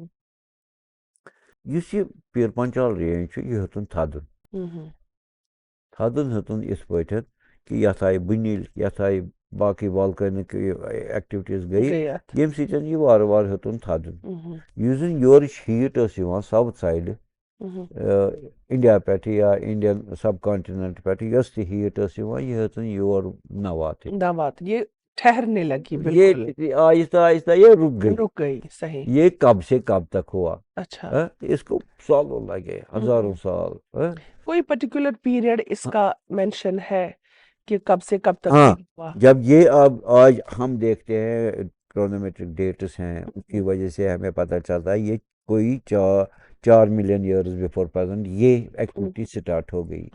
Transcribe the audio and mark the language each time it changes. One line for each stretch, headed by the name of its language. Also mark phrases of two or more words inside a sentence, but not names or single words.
Kashmiri: یُس یہِ پیٖر پنچال رینج چھُ یہِ ہیوٚتُن تھدُن حدن ہتن اس پٲٹھۍ کہ یتھ آیہِ بُنیل یتھ آیہِ باقٕے
English: volcanic activities
Kashmiri: گٔیہِ ییٚمہِ سۭتۍ یہِ وارٕ وارٕ ہیوٚتُن تھدُن یُس زن یورٕچ ہیٖٹ ٲس یِوان
English: south side India
Kashmiri: پٮ۪ٹھٕ یا
English: Indian subcontinent
Kashmiri: پٮ۪ٹھٕ یۄس تہِ ہیٖٹ ٲس یِوان یہِ ہیٚژٕن یور نہ واتٕنۍ
Urdu: یہ ٹھہرنے لگی یہ آہستہ آہستہ یہ رک گئی صحیح یہ کب سے کب تک ہوا اچھا اس کو سالوں لگے ہزاروں سال کوئی
English: particular period
Urdu: اس کا مینشن ہے کہ کب سے کب تک ہوا جب یہ اب آج ہم دیکھتے ہیں
English: chronometric dates
Urdu: ہیں اس کی وجہ سے ہمیں پتہ چلتا ہے یہ کوئی
English: 4 million years before present
Urdu: یہ
English: activity start
Urdu: ہو گئی